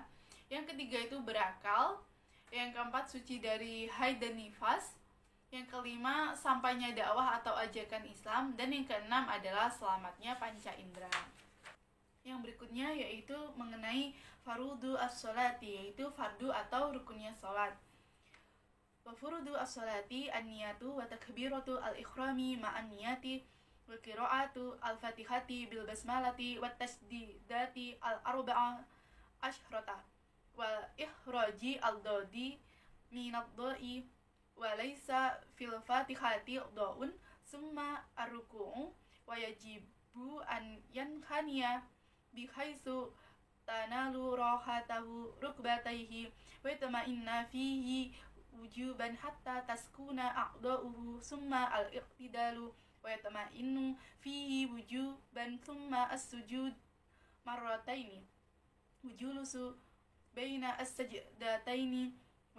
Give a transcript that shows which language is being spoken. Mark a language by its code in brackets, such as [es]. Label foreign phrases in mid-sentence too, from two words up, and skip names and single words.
[id] Yang ketiga itu berakal. Yang keempat suci dari haid dan nifas. Yang kelima sampainya dakwah atau ajakan Islam. Dan yang keenam adalah selamatnya panca indera. Yang berikutnya yaitu mengenai [ar] فروض الصلاة, [id] yaitu fardu atau rukunnya sholat. [ar] وفروض الصلاة النية وتكبيرة الإحرام مع النية وقراءة الفاتحة بالبسملة وتشديداتها الأربع عشرة وإخراج الضاد من الظاء وليس في الفاتحة لحن ثم الركوع ويجب أن ينحني بحيث تنال راحته ركبتيه والطمأنينة فيه وجوبا حتى تسكن أعضاؤه ثم الاعتدال والطمأنينة فيه وجوبا ثم السجود مرتين والجلوس بين السجدتين و